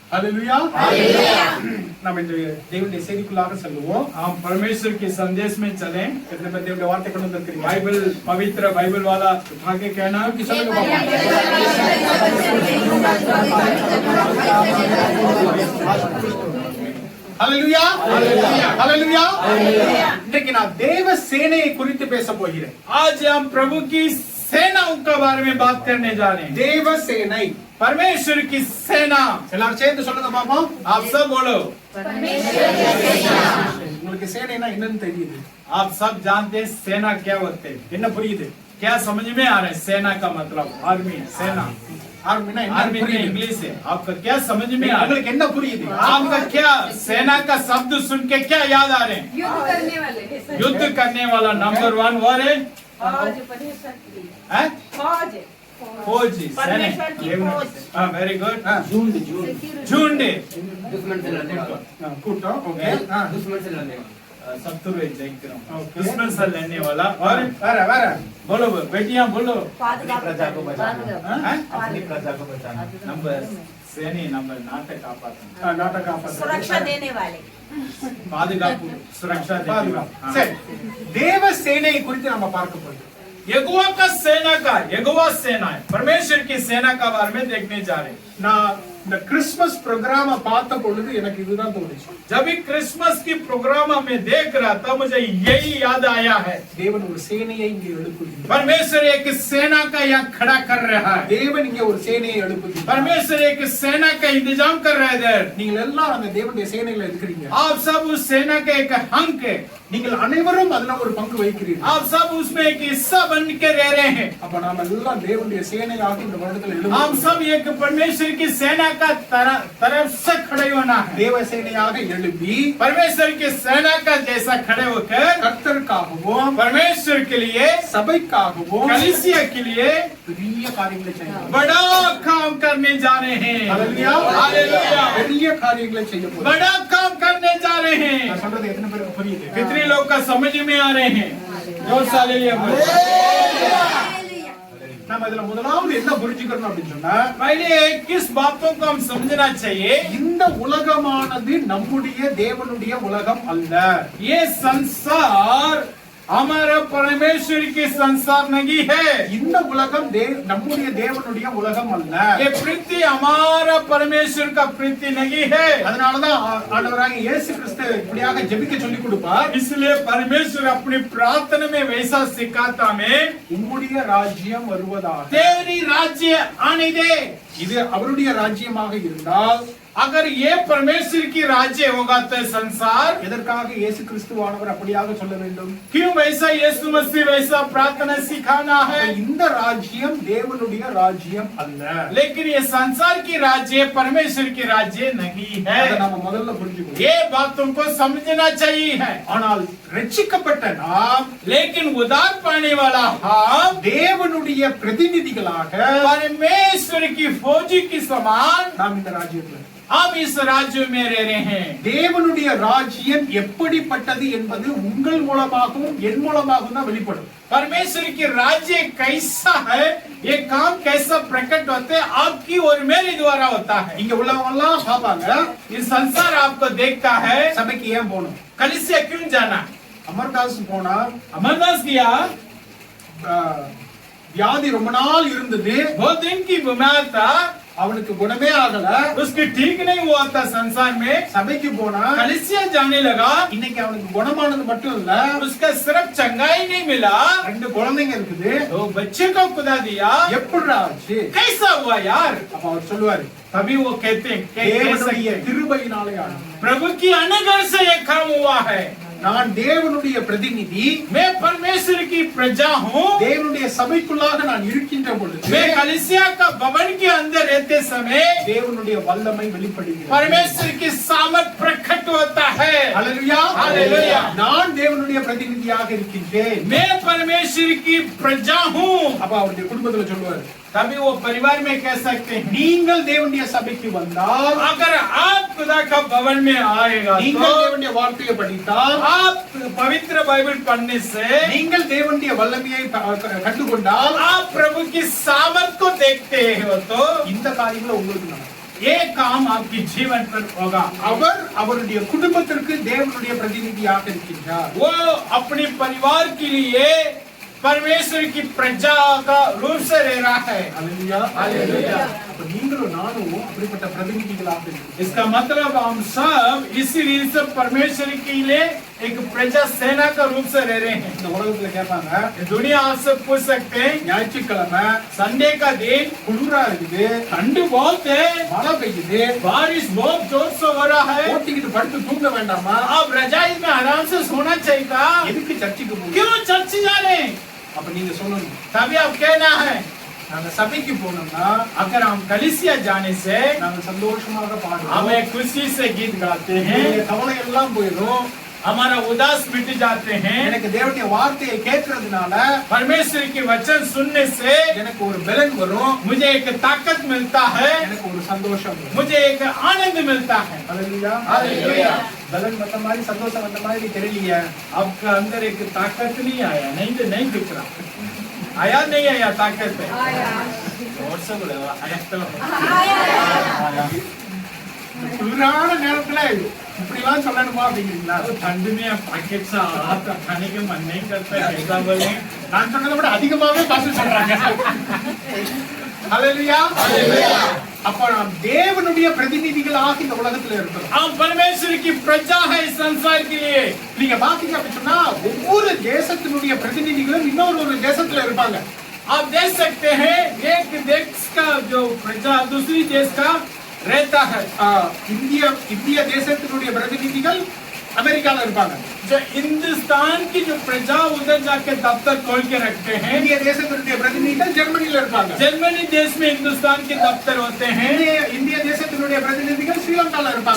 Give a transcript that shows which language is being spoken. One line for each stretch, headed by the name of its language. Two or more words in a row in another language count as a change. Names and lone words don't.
Tamil: हालेलुया நாம் இந்த தேவனுடைய செய்திக்குள்ளாக செல்லுவோம்.
Hindi: हम परमेश्वर के संदेश में चलें। कितने बंदे
Tamil: தேவனுடைய வார்த்தை கொண்டு வந்திருக்கீங்க?
Hindi: बाइबल पवित्र बाइबल वाला उठा के कहना
Tamil: कि சொல்லுங்க பாப்போம். हालेलुया हालेलुया இன்றைக்கு நான் தேவ சேனையை குறித்து பேச போகிறேன்.
Hindi: आज हम प्रभु की सेनाओं के बारे में बात करने जा रहे हैं।
Tamil: தேவ சேனை
Hindi: परमेश्वर की सेना।
Tamil: எல்லாரும் சேர்ந்து சொல்லுங்க பாப்போம்.
Hindi: आप सब बोलो
Tamil: உங்களுக்கு சேனைனா என்னன்னு தெரியுது?
Hindi: आप सब जानते हैं सेना क्या होते हैं?
Tamil: என்ன புரியுது?
Hindi: क्या समझ में आ रहा है? सेना का मतलब आर्मी सेना।
Tamil: ஆர்மினா என்ன
Hindi: आर्मी में
Tamil: புரியுது?
Hindi: इंग्लिश है। आपका क्या समझ में आ रहा है?
Tamil: உங்களுக்கு என்ன புரியுது?
Hindi: आपका क्या सेना का शब्द सुन के क्या याद आ रहे हैं? युद्ध करने वाले युद्ध करने वाला नंबर 1 वो है फौज परमेश्वर की हैं? फौज फौजी परमेश्वर की फौज। हाँ
English: very good.
Hindi: झुंड झुंड दुश्मन से लड़ने वाला,
Tamil: கூட்டம் ஓகே
Hindi: दुश्मन से लड़ने वाला, शत्रु है जयक्रम
English: Okay.
Hindi: दुश्मन से लड़ने वाला। और
Tamil: வேற வேற
Hindi: बोलो बेटियां बोलो प्रजा को बचाना, हैं? अपनी प्रजा को बचाना, नंबर सेनी नंबर नाटक आपातन
Tamil: நாட்டக
Hindi: सुरक्षा देने वाले பாதுகாப்பு सुरक्षा देने
Tamil: பாதுகாப்பு.
Hindi: वाला।
Tamil: சரி தேவ சேனையை குறித்து நம்ம பார்க்க போறோம்.
Hindi: यहोवा का सेना का यहोवा सेना है परमेश्वर की सेना का बारे में देखने जा रहे हैं।
Tamil: நான் இந்த கிறிஸ்மஸ் ப்ரோகிராம பார்த்த பொழுது எனக்கு இதுதான் தோணுச்சு.
Hindi: जब भी क्रिसमस की प्रोग्राम में देख रहा था मुझे यही याद आया है।
Tamil: தேவன் ஒரு சேனையை இங்கே எழுப்புகிறார்.
Hindi: परमेश्वर एक सेना का यहाँ खड़ा कर रहा है।
Tamil: தேவன் இங்கே ஒரு சேனையை எழுப்புகிறார்.
Hindi: परमेश्वर एक सेना का इंतजाम कर रहा है इधर।
Tamil: நீங்கள் எல்லாரும் அந்த தேவனுடைய சேனையில இருக்கிறீங்க.
Hindi: आप सब उस सेना का एक अंग है।
Tamil: நீங்கள் अனைவரும் அதுல ஒரு பங்கு வகிக்கிறீர்கள்.
Hindi: आप सब उसमें एक हिस्सा बन के रह रहे हैं।
Tamil: அப்ப நாம எல்லாம் தேவனுடைய சேனையாக இந்த வருடத்தில்
Hindi: हम
Tamil: எழும்புவோம்.
Hindi: सब एक परमेश्वर की सेना का तरफ से खड़े होना है।
Tamil: தேவ சேனையாக எழும்பி
Hindi: परमेश्वर की सेना का जैसा खड़े होकर
Tamil: கர்த்தருக்காகவும்
Hindi: परमेश्वर के लिए
Tamil: சபைக்காகவும்
Hindi: कलीसिया के लिए
Tamil: பெரிய காரியங்களை செய்யணும்.
Hindi: बड़ा काम करने जा रहे हैं। हालेलुया हालेलुया।
Tamil: பெரிய காரியங்களை செய்ய போறோம்.
Hindi: बड़ा काम करने जा रहे हैं।
Tamil: நான் சொல்றது எத்தனை பேருக்கு புரியுது?
Hindi: कितने लोग का समझ में आ रहे हैं? जोर से हालेलुया बोलो।
Tamil: நாம இதுல முதலாவது என்ன புரிஞ்சுக்கணும் அப்படின்னு சொன்னா
Hindi: पहले किस बातों को हम समझना चाहिए?
Tamil: இந்த உலகமானது நம்முடைய தேவனுடைய உலகம் அல்ல.
Hindi: ये संसार हमारा परमेश्वर की संसार नहीं है।
Tamil: இந்த உலகம் நம்முடைய தேவனுடைய உலகம் அல்ல.
Hindi: ये पृथ्वी हमारा परमेश्वर का पृथ्वी नहीं है।
Tamil: அதனாலதான் ஆண்டவராகிய இயேசு கிறிஸ்து இப்படியாக ஜெபிக்க சொல்லி கொடுப்பார்.
Hindi: इसलिए परमेश्वर अपनी प्रार्थना में वैसा सिखाता में
Tamil: உம்முடைய ராஜ்யம் வருவதாக.
Hindi: तेरी राज्य आने दे।
Tamil: இது அவருடைய ராஜ்யமாக இருந்தால்
Hindi: अगर ये परमेश्वर की राज्य होगा तो संसार
Tamil: எதற்காக இயேசு கிறிஸ்துவானவர் அப்படியாக சொல்ல வேண்டும்?
Hindi: क्यों वैसा यीशु मसीह वैसा प्रार्थना सिखाना है?
Tamil: இந்த ராஜ்யம் தேவனுடைய ராஜ்யம் அல்ல.
Hindi: लेकिन ये संसार की राज्य परमेश्वर की राज्य नहीं है।
Tamil: அதை நாம முதல்ல புரிஞ்சுக்கணும்.
Hindi: ये बातों को समझना चाहिए है।
Tamil: ஆனால் ரட்சிக்கப்பட்ட நாம்
Hindi: लेकिन उद्धार पाने वाला हम
Tamil: தேவனுடைய பிரதிநிதிகளாக
Hindi: परमेश्वर की फौजी की समान
Tamil: நாம் இந்த ராஜ்யத்தில்
Hindi: हम इस राज्य में रह रहे हैं।
Tamil: தேவனுடைய ராஜ்யம் எப்படிப்பட்டது என்பது உங்கள் மூலமாகவும் என் மூலமாகவும் தான் வெளிப்படும்.
Hindi: परमेश्वर की राज्य कैसा है, ये काम कैसा प्रकट होते हैं, आपकी और मेरे द्वारा होता है।
Tamil: இங்க உள்ளவங்க எல்லாம் பாப்பாங்க
Hindi: ये संसार आपको देखता है।
Tamil: சபைக்கு ஏன் போகணும்?
Hindi: कलीसिया क्यों जाना?
Tamil: அமர்தாஸ் போனா
Hindi: अमरदास गया,
Tamil: வியாதி ரொம்ப நாள் இருந்தது,
Hindi: बहुत दिन की बीमार था,
Tamil: அவனுக்கு குணமே ஆகல.
Hindi: उसकी ठीक नहीं हुआ था संसार में।
Tamil: சபைக்கு போனா
Hindi: कलीसिया जाने लगा,
Tamil: இன்னைக்கு அவனுக்கு குணமானது மட்டும் இல்ல,
Hindi: उसका सिर्फ चंगाई नहीं मिला,
Tamil: 2 குழந்தைங்க இருக்குது.
Hindi: तो बच्चे को खुदा दिया।
Tamil: எப்படிடா ஆச்சு?
Hindi: कैसा हुआ यार?
Tamil: அப்ப அவர் சொல்லுவாரு
Hindi: तभी वो कहते हैं
Tamil: தேவனுடைய கிருபையினாலே ஆனது.
Hindi: प्रभु की अनुग्रह से ये काम हुआ है।
Tamil: நான் தேவனுடைய பிரதிநிதி,
Hindi: मैं परमेश्वर की प्रजा हूँ।
Tamil: தேவனுடைய சபைக்குள்ளாக நான் இருக்கின்ற பொழுது
Hindi: मैं कलीसिया का भवन के अंदर रहते समय
Tamil: தேவனுடைய வல்லமை வெளிப்படுகிறது.
Hindi: परमेश्वर की सामर्थ प्रकट होता है।
Tamil: ஹல்லேலூயா ஹல்லேலூயா. நான் தேவனுடைய பிரதிநிதியாக இருக்கின்றேன்.
Hindi: मैं परमेश्वर की प्रजा हूँ।
Tamil: அப்ப அவருடைய குடும்பத்துல சொல்லுவாரு,
Hindi: तभी वो परिवार में कह सकते हैं,
Tamil: நீங்கள் தேவனுடைய சபைக்கு வந்தால்,
Hindi: अगर आप खुदा का भवन में आएगा
Tamil: நீங்கள்
Hindi: तो
Tamil: தேவனுடைய வார்த்தையை படித்தால்,
Hindi: आप पवित्र बाइबल पढ़ने से
Tamil: நீங்கள் தேவனுடைய வல்லமையை கண்டுகொண்டால்,
Hindi: आप प्रभु की सामर्थ को देखते हो तो
Tamil: இந்த காரியங்களை உங்களுக்கு நடக்கும்.
Hindi: ये काम आपके जीवन पर होगा।
Tamil: அவர் அவருடைய குடும்பத்திற்கு தேவனுடைய பிரதிநிதியாக இருக்கின்றார்.
Hindi: वो अपने परिवार के लिए परमेश्वर की प्रजा का रूप से रह रहा है।
Tamil: அல்லேலூயா.
Hindi: हालेलुया।
Tamil: அப்ப நீங்களும் நானும் அப்படிப்பட்ட பிரதிநிதிகளாக இருக்கிறோம்.
Hindi: इसका मतलब हम सब इसी रीति से परमेश्वर के लिए एक प्रजा सेना का रूप से रह रहे हैं।
Tamil: இந்த உலகத்துல கேட்பாங்க,
Hindi: दुनिया आपसे पूछ सकते हैं
Tamil: ஞாயிற்றுக்கிழமை
Hindi: संडे का दिन
Tamil: குளிரா இருக்குது,
Hindi: ठंड बहुत है,
Tamil: மழை பெய்யுது,
Hindi: बारिश बहुत जोर से हो रहा है,
Tamil: ஓட்டிக்கிட்டு படுத்து தூங்க வேண்டாமா?
Hindi: आप रजाई में आराम से सोना चाहिए था,
Tamil: எதுக்கு சர்ச்சுக்கு போகணும்?
Hindi: क्यों चर्च जाने?
Tamil: அப்ப நீங்க சொல்லணும்,
Hindi: तभी आप कहना है
Tamil: நாங்க சபைக்கு போனோம்னா
Hindi: अगर हम कलीसिया जाने से
Tamil: நாங்க சந்தோஷமாக பாடுவோம்,
Hindi: हमें खुशी से गीत गाते हैं,
Tamil: எங்களுடைய கவலை எல்லாம் போயிடும்.
Hindi: हमारा उदास मिट जाते हैं,
Tamil: எனக்கு தேவனுடைய வார்த்தையை கேட்கறதுனால
Hindi: परमेश्वर के वचन सुनने से
Tamil: எனக்கு ஒரு பலன் வரும்,
Hindi: मुझे एक ताकत मिलता है,
Tamil: எனக்கு ஒரு சந்தோஷம் வரும்.
Hindi: मुझे एक आनंद मिलता है।
Tamil: அல்லேலூயா.
Hindi: हालेलुया।
Tamil: பலன் வந்த மாதிரி சந்தோஷம் வந்த மாதிரி தெரியலையே.
Hindi: आपका अंदर एक ताकत नहीं आया, नहीं दिख रहा, आया नहीं आया ताकत है। और से बोले आया तो
Tamil: குளிரான நேரத்துல இப்படி எல்லாம் சொல்லணுமா அப்படிங்கிறீங்களா?
Hindi: तो ठंड में पैकेट से आता खाने के मन नहीं करता, कैसा बोले?
Tamil: நான் சொன்னதை விட அதிகமாவே பாச சொல்றாங்க. அல்லேலூயா. அப்ப நாம் தேவனுடைய பிரதிநிதிகளாக இந்த உலகத்துல இருக்கிறோம்.
Hindi: हम परमेश्वर की प्रजा है इस संसार के लिए।
Tamil: நீங்க பாத்தீங்க அப்படின்னு சொன்னா ஒவ்வொரு தேசத்தினுடைய பிரதிநிதிகளும் இன்னொரு ஒரு தேசத்துல இருப்பாங்க.
Hindi: आप देख सकते हैं एक देश का जो प्रजा दूसरी देश का रहता है।
Tamil: இந்திய தேசத்தினுடைய பிரதிநிதிகள் அமெரிக்கால இருப்பாங்க.
Hindi: जो हिंदुस्तान की जो प्रजा उधर जाके दफ्तर खोल के रखते हैं।
Tamil: இந்திய தேசத்தினுடைய பிரதிநிதிகள் ஜெர்மனில இருப்பாங்க.
Hindi: जर्मनी देश में हिंदुस्तान के दफ्तर होते हैं।
Tamil: இந்திய தேசத்தினுடைய பிரதிநிதிகள் ஸ்ரீலங்கால இருப்பாங்க.